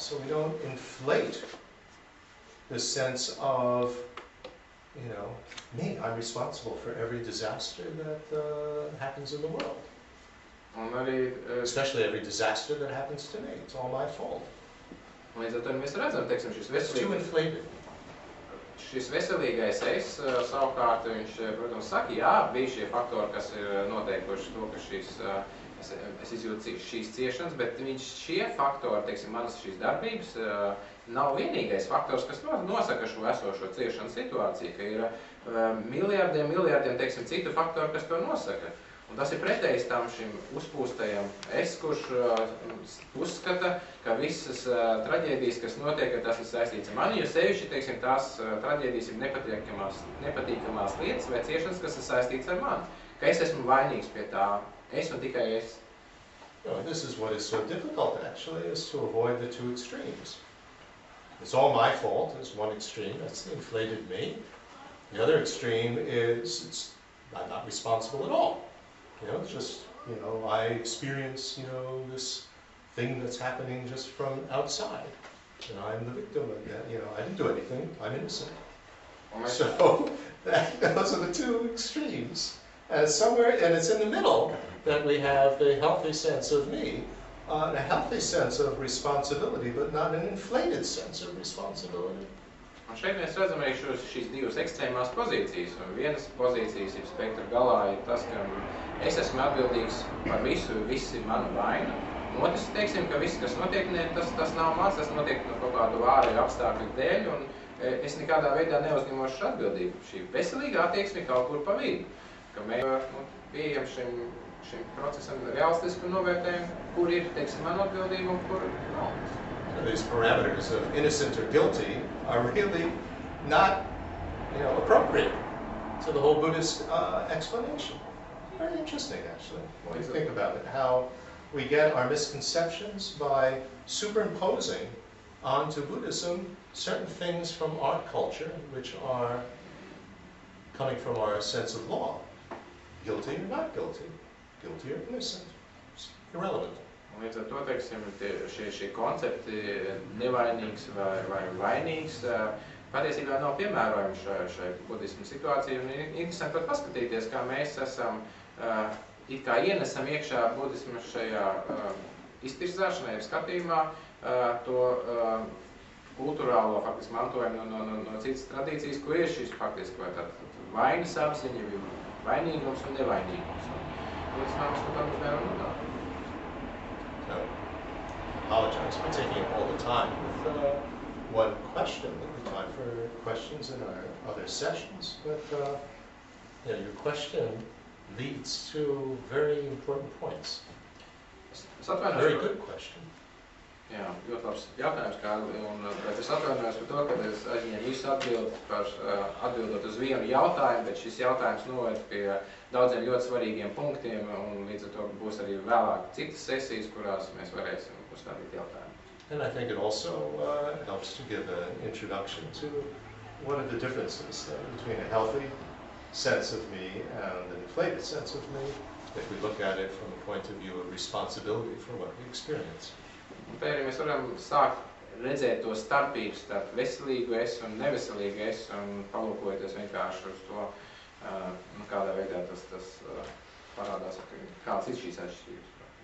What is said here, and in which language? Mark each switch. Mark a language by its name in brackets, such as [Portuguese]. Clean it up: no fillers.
[English] So we don't inflate this sense of, me, I'm responsible for every disaster that happens in the world. [Latvian] Un arī, [English] Especially every disaster that happens to me. It's all my fault. [Latvian] līdz ar to mēs redzam, teiksim, [English] It's too inflated. [Latvian] Šis veselīgais es, savukārt, viņš, protams, saka, jā, bija šie faktori, kas ir noteikuši to, ka es izjūtu šīs ciešanas, bet šie faktori, teiksim, manas šīs darbības, nav vienīgais faktors, kas nosaka šo esošo ciešanu situāciju, ka ir miljardiem, teiksim, citu faktoru, kas to nosaka. Un tas ir pretējs tam šim uzpūstajam es, kurš uzskata, ka visas traģēdijas, kas notiek, ka tas ir saistīts ar mani, jo sevišķi, teiksim, tās traģēdijas ir nepatīkamās lietas vai ciešanas, kas ir saistīts ar mani. Ka es esmu vainīgs pie tā, es un tikai es. [English] This is what is so difficult, actually, is to avoid the two extremes. It's all my fault is one extreme, that's the inflated me. The other extreme is I'm not responsible at all. It's just, I experience, this thing that's happening just from outside. I'm the victim of that, I didn't do anything, I'm innocent. So, those are the two extremes. And it's in the middle that we have the healthy sense of me, and a healthy sense of responsibility, but not an inflated sense of responsibility. [Latvian] Un šeit mēs redzam arī šīs divas ekstrēmās pozīcijas. Un vienas pozīcijas ir spektra galā ir tas, ka es esmu atbildīgs par visu, viss ir mana vaina. Un otrs, teiksim, ka viss, kas notiek, tas nav mans, tas notiek no kaut kādu ārēju apstākļu dēļ, un es nekādā veidā neuzņemošu atbildību. Šī veselīga attieksme kaut kur pa vidu, ka mēs pieejam šim procesam realistisku novērtējumu, kur ir, teiksim, man atbildība un kur nav. [English] These parameters of innocent or guilty are really not, appropriate to the whole Buddhist explanation. Very interesting, actually, when you think about it, how we get our misconceptions by superimposing onto Buddhism certain things from our culture, which are coming from our sense of law. Guilty or not guilty, guilty or innocent, it's irrelevant. [Latvian] Un līdz ar to, teiksim, šie koncepti nevainīgs vai vainīgs patiesībā nav piemērojami šai budismu situācijai. Un interesanti pat paskatīties, kā mēs esam, it kā ienesam iekšā budismu šajā iztirzāšanā, jeb skatījumā, to kulturālo faktiski mantojumu no citas tradīcijas, kur ir šis faktiski vai tātad vainas apziņa, vainīgums un nevainīgums. Un līdz mēs mums nevaram runāt. [English] So, apologize for taking up all the time with one question. There'll be time for questions in our other sessions, but your question leads to very important points. Very good question. [Latvian] Jā, ļoti labs jautājums, Kārli, un es atvainojos par to, ka es aizņēmu visu atbildot uz vienu jautājumu, bet šis jautājums noved pie daudziem ļoti svarīgiem punktiem, un līdz ar to būs arī vēlāk citas sesijas, kurās mēs varēsim uzstādīt jautājumu. [English] And I think it also helps to give an introduction to what are the differences between a healthy sense of me and an inflated sense of me, if we look at it from the point of view of responsibility for what we experience. [Latvian] Un te arī mēs varam sākt redzēt to starpību starp veselīgu es un neveselīgu es, un palūkojoties vienkārši uz to, kādā veidā tas parādās, kādas ir šīs atšķirības.